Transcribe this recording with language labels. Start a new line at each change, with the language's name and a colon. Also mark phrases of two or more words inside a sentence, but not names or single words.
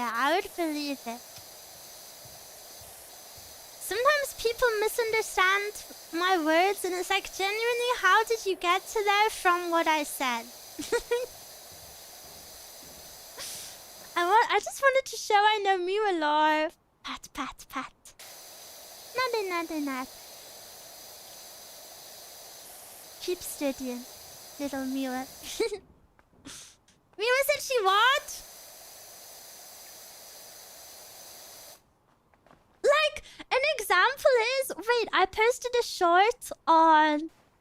English: I would believe it. Sometimes people misunderstand my words and it's like, genuinely, how did you get to there from what I said? I just wanted to show I know Miwa lore. Pat, pat, pat. Nothing, nothing, nothing. Keep studying, little Miwa. Miwa said she what? Like, an example is... Wait, I posted a short on...